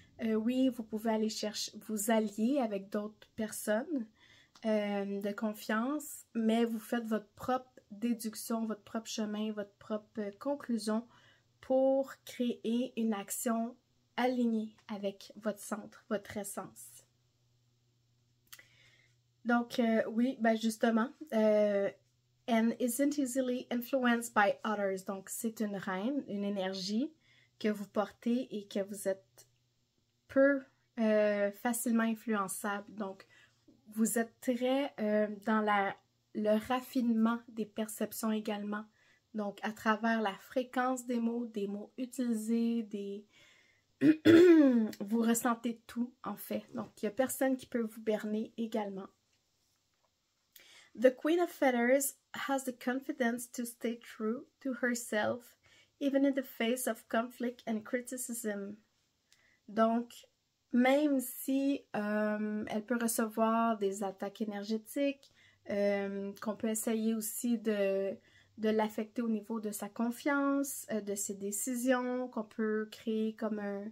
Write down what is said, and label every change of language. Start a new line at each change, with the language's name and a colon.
French: Oui, vous pouvez aller chercher, vous allier avec d'autres personnes de confiance, mais vous faites votre propre déduction, votre propre chemin, votre propre conclusion pour créer une action alignée avec votre centre, votre essence. Donc, oui, ben justement,
English: and isn't easily influenced by others.
French: Donc, c'est une reine, une énergie que vous portez et que vous êtes peu facilement influençable. Donc, vous êtes très dans le raffinement des perceptions également. Donc, à travers la fréquence des mots utilisés, vous ressentez tout, en fait. Donc, il n'y a personne qui peut vous berner également.
English: The Queen of Feathers has the confidence to stay true to herself, even in the face of conflict and criticism.
French: Donc, même si elle peut recevoir des attaques énergétiques, qu'on peut essayer aussi de l'affecter au niveau de sa confiance, de ses décisions, qu'on peut créer comme